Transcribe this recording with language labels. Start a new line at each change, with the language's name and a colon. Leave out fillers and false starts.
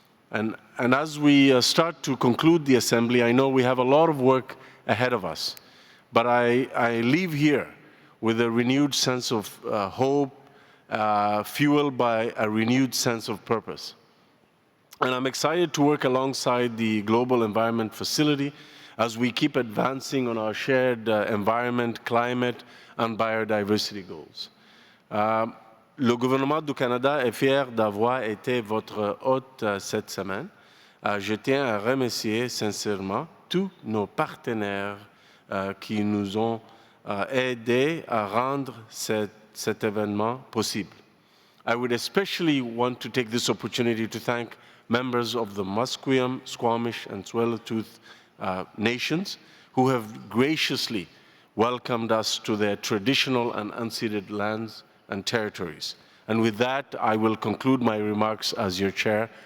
English: And as we start to conclude the Assembly, I know we have a lot of work ahead of us, but I leave here with a renewed sense of hope, fueled by a renewed sense of purpose. And I'm excited to work alongside the Global Environment Facility as we keep advancing on our shared environment, climate, and biodiversity goals.
French: Le gouvernement du Canada est fier d'avoir été votre hôte cette semaine. Je tiens à remercier sincèrement tous nos partenaires qui nous ont aidés à rendre cet événement possible.
English: I would especially want to take this opportunity to thank members of the Musqueam, Squamish, and Tsleil-Waututh nations who have graciously welcomed us to their traditional and unceded lands and territories. And with that, I will conclude my remarks as your chair.